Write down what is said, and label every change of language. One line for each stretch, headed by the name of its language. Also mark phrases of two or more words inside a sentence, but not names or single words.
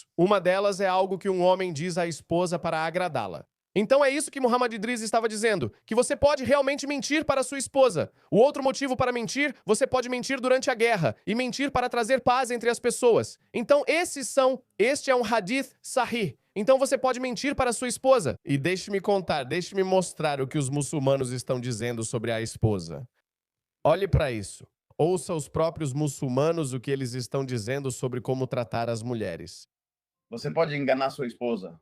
Portuguese: Uma delas é algo que um homem diz à esposa para agradá-la. Então é isso que Muhammad Idris estava dizendo, que você pode realmente mentir para sua esposa. O outro motivo para mentir, você pode mentir durante a guerra e mentir para trazer paz entre as pessoas. Então este é um
Arabic: حديث صحيح.
Portuguese: Então você pode mentir para sua esposa. E deixe-me mostrar o que os muçulmanos estão dizendo sobre a esposa. Olhe para isso. Ouça os próprios muçulmanos o que eles estão dizendo sobre como tratar as mulheres. Você pode enganar sua esposa.